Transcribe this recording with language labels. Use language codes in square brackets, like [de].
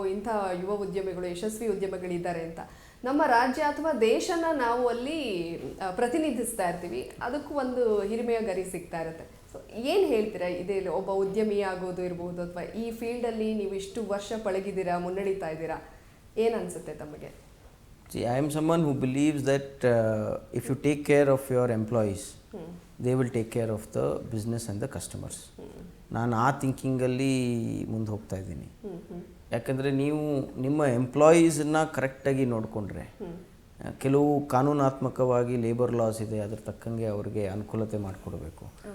[kn] ಇಂಥ ಯುವ ಉದ್ಯಮಿಗಳು, ಯಶಸ್ವಿ ಉದ್ಯಮಿಗಳಿದ್ದಾರೆ ಅಂತ ನಮ್ಮ ರಾಜ್ಯ ಅಥವಾ ದೇಶನ ನಾವು ಅಲ್ಲಿ ಪ್ರತಿನಿಧಿಸ್ತಾ ಇರ್ತೀವಿ. ಅದಕ್ಕೂ ಒಂದು ಹಿರಿಮೆಯ ಗರಿ ಸಿಗ್ತಾ ಇರುತ್ತೆ. ಸೊ ಏನು ಹೇಳ್ತೀರಾ, ಇದೇ ಒಬ್ಬ ಉದ್ಯಮಿ ಆಗೋದು ಇರ್ಬೋದು, ಅಥವಾ ಈ ಫೀಲ್ಡಲ್ಲಿ ನೀವು ಇಷ್ಟು ವರ್ಷ ಪಳಗಿದ್ದೀರಾ, ಮುನ್ನಡೀತಾ ಇದ್ದೀರಾ, ಏನು ಅನಿಸುತ್ತೆ ತಮಗೆ? [en] See, I am someone who believes that if you take care of your employees, they will take care of the business and the customers. [kn] ನಾನು ಆ ಥಿಂಕಿಂಗಲ್ಲಿ ಮುಂದೆ ಹೋಗ್ತಾ ಇದ್ದೀನಿ. ಯಾಕಂದರೆ ನೀವು ನಿಮ್ಮ ಎಂಪ್ಲಾಯೀಸನ್ನ ಕರೆಕ್ಟಾಗಿ ನೋಡಿಕೊಂಡ್ರೆ, ಕೆಲವು ಕಾನೂನಾತ್ಮಕವಾಗಿ ಲೇಬರ್ ಲಾಸ್ ಇದೆ, ಅದ್ರ ತಕ್ಕಂಗೆ ಅವ್ರಿಗೆ ಅನುಕೂಲತೆ ಮಾಡಿಕೊಡ್ಬೇಕು.